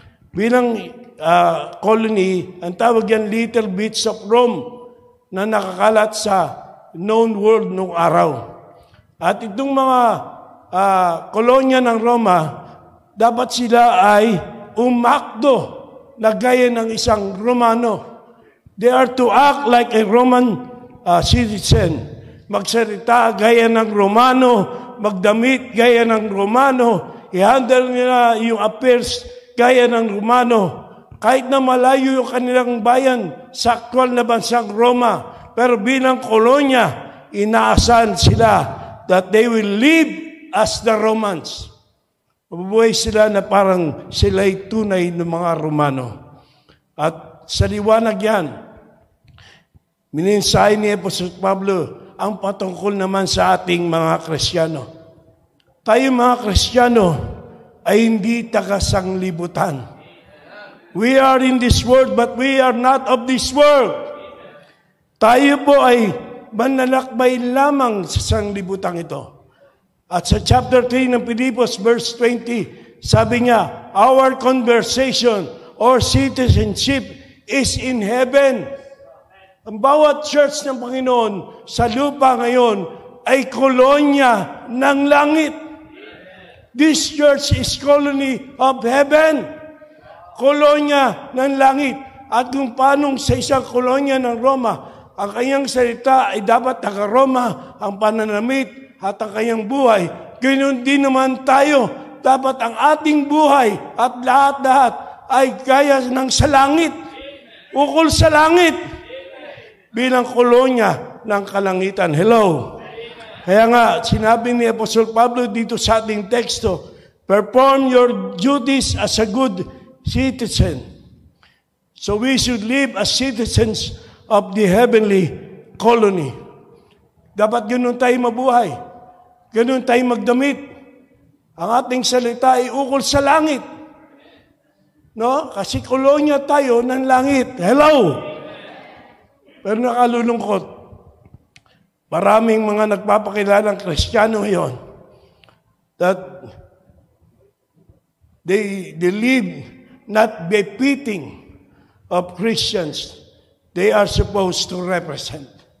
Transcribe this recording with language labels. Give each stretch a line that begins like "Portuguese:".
Filipino: Bilang colony, ang tawag yan
English: little bits of Rome,
Filipino: na nakakalat sa
English: known world
Filipino: noong araw. At itong mga kolonya ng Roma, dapat sila ay umakdo na gaya ng isang Romano.
English: They are to act like a Roman citizen.
Filipino: Magsalita gaya ng Romano, magdamit gaya ng Romano, i-handle nila yung affairs gaya ng Romano. Kahit na malayo yung kanilang bayan sa aktwal na bansang Roma, pero bilang kolonya, inaasahan sila
English: that they will live as the Romans.
Filipino: Mabubuhay sila na parang sila'y tunay ng mga Romano. At sa liwanag yan, mininsahe ni Apostol Pablo ang patungkol naman sa ating mga Kristiyano. Tayo mga Kristiyano ay hindi taga-sanglibutan.
English: We are in this world, but we are not of this world.
Filipino: Tayo po ay manlalakbay lamang sa sanglibutang ito. At sa chapter 3 ng Pilipos, verse 20, sabi niya,
English: our conversation or citizenship is in heaven.
Filipino: Ang bawat church ng Panginoon sa lupa ngayon ay kolonya ng langit.
English: This church is colony of heaven.
Filipino: Kolonya ng langit. At kung paanong sa isang kolonya ng Roma, ang kanyang salita ay dapat taga-Roma, ang pananamit at ang kanyang buhay. Ganoon din naman tayo. Dapat ang ating buhay at lahat-lahat ay gaya ng sa langit. Ukol sa langit. Bilang kolonya ng kalangitan. Hello. Kaya nga, sinabi ni Apostol Pablo dito sa ating teksto,
English: perform your duties as a good citizen. So we should live as citizens of the heavenly colony.
Filipino: Dapat ganoon tayo mabuhay. Ganoon tayo magdamit. Ang ating salita ay ukol sa langit. No? Kasi kolonya tayo ng langit. Hello! Pero nakalulungkot. Maraming mga nagpapakilalang Kristiyano ngayon
English: that they live not befitting of Christians they are supposed to represent.